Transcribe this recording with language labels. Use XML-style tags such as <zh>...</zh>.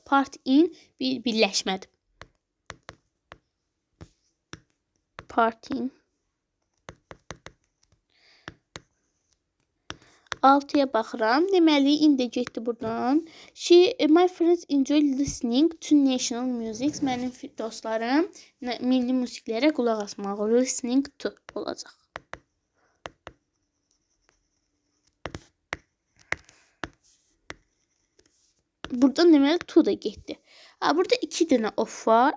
<az>Part in bir birləşmədir.</az> <en>Part in.</en> <az>6'ya baxıram. Deməli, indi getdi buradan.</az> <en>My friends enjoy listening to national music.</en> <az>Mənim dostlarım milli musiqilərə qulaq asmağı.</az> <en>Listening to</en> <az>olacaq. Buradan deməli to da getdi. Burada 2 dənə of var.</az>